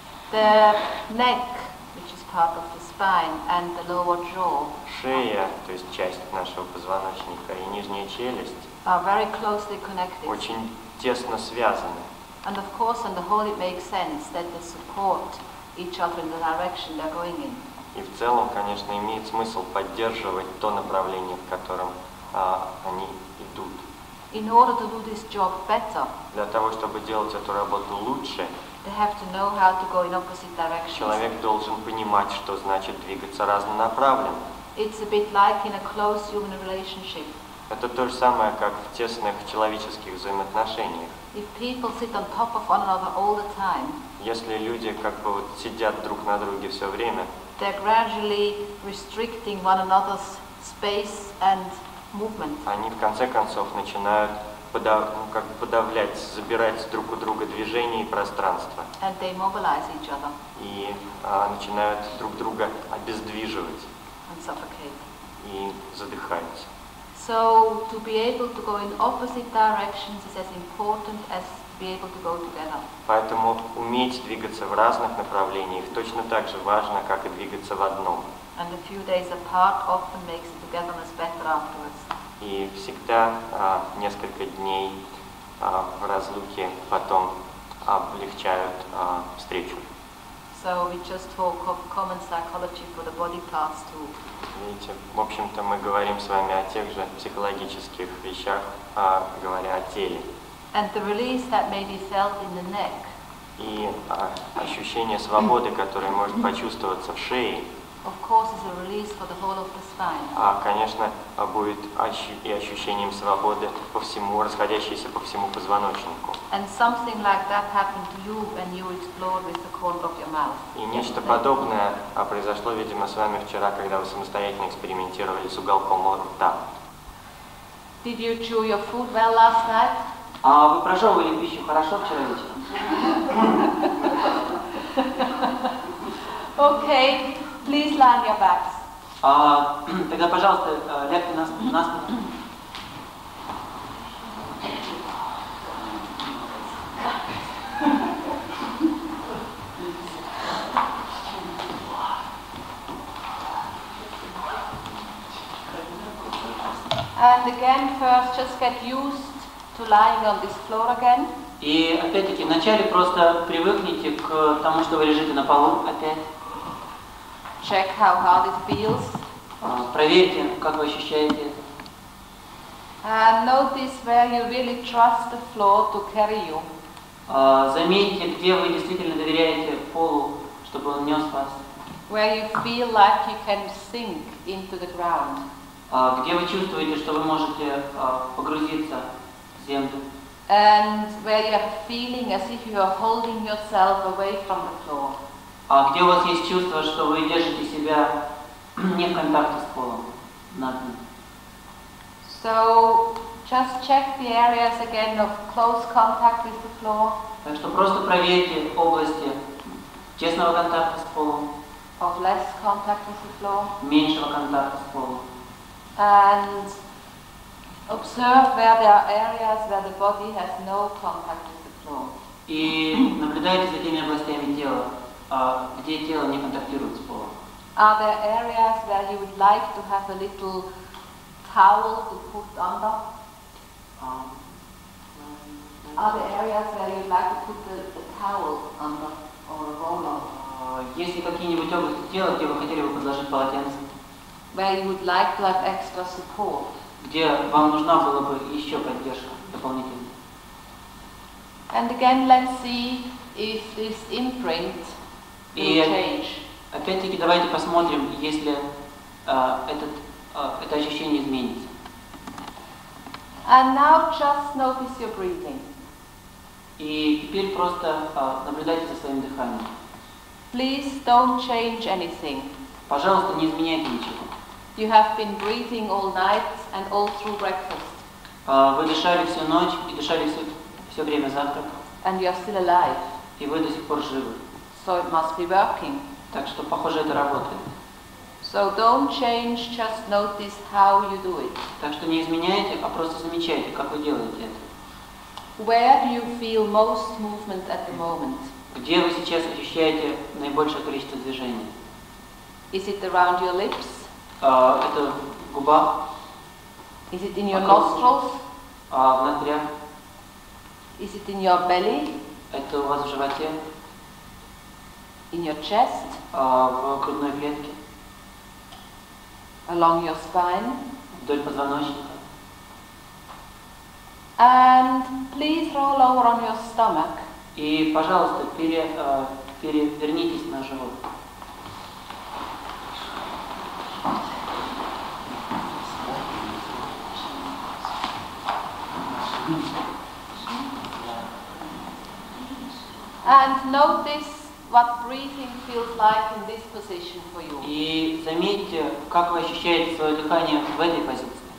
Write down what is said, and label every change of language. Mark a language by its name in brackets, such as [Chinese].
[English] The neck, which is part of the spine, and the lower jaw [Russian] Шея, то есть часть нашего позвоночника, и нижняя челюсть [English] are very closely connected. [Russian] очень тесно связаны. [English] And of course, on the whole, it makes sense that they support each other in the direction they're going in. [Russian] И в целом, конечно, имеет смысл поддерживать то направление, в котором они идут. [English] In order to do this job better, [Russian] Для того, чтобы делать эту работу лучше, [English] they have to know how to go in opposite directions. [Russian] человек должен понимать, что значит двигаться разнонаправленно. [English] It's a bit like in a close human relationship. [Russian] Это то же самое, как в тесных человеческих взаимоотношениях. [English] If people sit on top of one another all the time, [Russian] Если люди как бы вот сидят друг на друге все время, [English] they're gradually restricting one another's space and movement. [Russian] они в конце концов начинают как бы подавлять, забирать друг у друга движение и пространство. [English] And they mobilize each other [Russian] И начинают друг друга обездвиживать [English] and suffocate. [Russian] и задыхаются. [English] So to be able to go in opposite directions is as important as to be able to go together. [Russian] Поэтому уметь двигаться в разных направлениях точно так же важно, как и двигаться в одном. [English] And a few days apart often makes the togetherness better afterwards. [Russian] И всегда несколько дней в разлуке потом облегчают встречу. [English] So we just talk of common psychology for the body parts too. [Russian] Видите, в общем-то мы говорим с вами о тех же психологических вещах, говоря о теле. [English] And the release that may be felt in the neck [Russian] И ощущение свободы, которое может почувствоваться в шее, [English] of course is a release for the whole of the spine. [Russian] Конечно, будет и ощущением свободы по всему, расходящееся по всему позвоночнику. [English] And something like that happened to you when you explored with the corner of your mouth. [Russian] И нечто подобное произошло, видимо, с вами вчера, когда вы самостоятельно экспериментировали с уголком рта. [English] Did you chew your food well last night? [Russian] Вы прожевывали пищу хорошо вчера вечером? [English] Okay, please lie on your backs. [Russian] Тогда, пожалуйста, лягте на спину. [English] And again, first just get used to lying on this floor again. [Russian] И опять-таки, вначале просто привыкните к тому, что вы лежите на полу опять. [English] Check how hard it feels. [Russian] Проверьте, как вы ощущаете это. [English] And notice where you really trust the floor to carry you. [Russian] Заметьте, где вы действительно доверяете полу, чтобы он нес вас. [English] Where you feel like you can sink into the ground. [Russian] Где вы чувствуете, что вы можете погрузиться в землю. [English] And where you have a feeling as if you are holding yourself away from the floor. [Russian] Где у вас есть чувство, что вы держите себя не в контакте с полом, над ним. [English] So just check the areas again of close contact with the floor. [Russian] Так что просто проверьте области тесного контакта с полом, [English] Of less contact with the floor. [Russian] меньшего контакта с полом. [English] And observe where there are areas where the body has no contact with the floor. [Russian] И наблюдайте за теми областями тела, где тело не контактирует с полом. [English] Are there areas where you would like to have a little towel to put under? Are there areas where you'd like to put a towel under or a roll-on? [Russian] Есть ли какие-нибудь области тела, где вы хотели бы подложить полотенце? [English] Where you would like to have extra support? [Russian] Где вам нужна была бы еще поддержка дополнительная? [English] And again, let's see if this imprint will change. [Russian] Опять-таки давайте посмотрим, если это ощущение изменится. [English] And now just notice your breathing. [Russian] И теперь просто наблюдайте за своим дыханием. [English] Please don't change anything. [Russian] Пожалуйста, не изменяйте ничего. [English] You have been breathing all night and all through breakfast. [Russian] Вы дышали всю ночь и дышали все время завтрака. [English] And you are still alive. [Russian] И вы до сих пор живы. [English] So it must be working. [Russian] Так что, похоже, это работает. [English] So don't change, just notice how you do it. [Russian] Так что не изменяйте, а просто замечайте, как вы делаете это. [English] Where do you feel most movement at the moment? [Russian] Где вы сейчас ощущаете наибольшее количество движений? [English] Is it around your lips? [Russian] Это в губах, [English] Is it in your nostrils? [Russian] в ноздрях, [English] Is it in your belly? [Russian] это у вас в животе, [English] In your chest? [Russian] в грудной клетке, [English] Along your spine? [Russian] вдоль позвоночника. [English] And please roll over on your stomach. [Russian] И, пожалуйста, перевернитесь на живот. [English] And notice what breathing feels like in this position for you. [Russian] И заметьте, как вы ощущаете свое дыхание в этой позиции.